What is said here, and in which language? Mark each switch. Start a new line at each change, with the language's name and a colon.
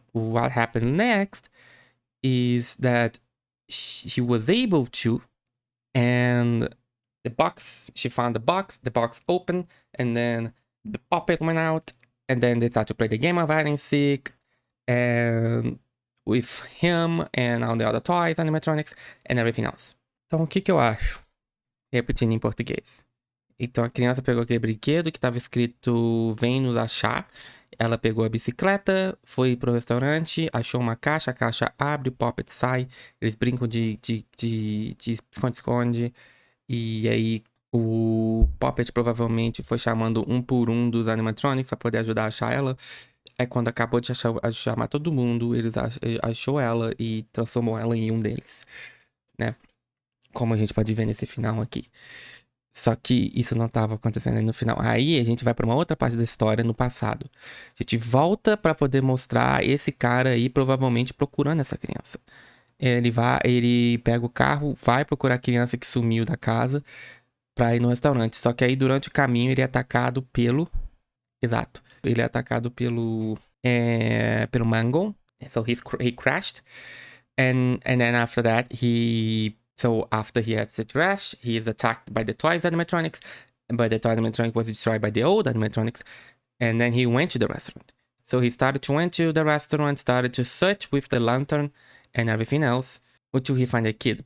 English: What happened next is that she was able to, and the box, she found the box opened, and then the puppet went out, and then they started to play the game of hide and seek, and with him and all the other toys, animatronics, and everything else.
Portuguese: Então, o que eu acho? Repetindo em português. Então, a criança pegou aquele brinquedo que estava escrito "Vem nos achar". Ela pegou a bicicleta, foi pro restaurante, achou uma caixa, a caixa abre, o Poppet sai, eles brincam de esconde-esconde, e aí o Poppet provavelmente foi chamando um por um dos animatronics para poder ajudar a achar ela. Aí quando acabou de chamar todo mundo, eles achou ela e transformou ela em um deles, né? Como a gente pode ver nesse final aqui. Só que isso não estava acontecendo no final. Aí a gente vai para uma outra parte da história no passado. A gente volta para poder mostrar esse cara aí provavelmente procurando essa criança. Ele pega o carro, vai procurar a criança que sumiu da casa para ir no restaurante. Só que aí durante o caminho ele é atacado pelo... Exato. Ele é atacado pelo Mango.
English: So he crashed. And then after that So after he had the crash, he is attacked by the toys animatronics, but the toy animatronic was destroyed by the old animatronics, and then he went to the restaurant. So he went to the restaurant, started to search with the lantern and everything else until he find a kid.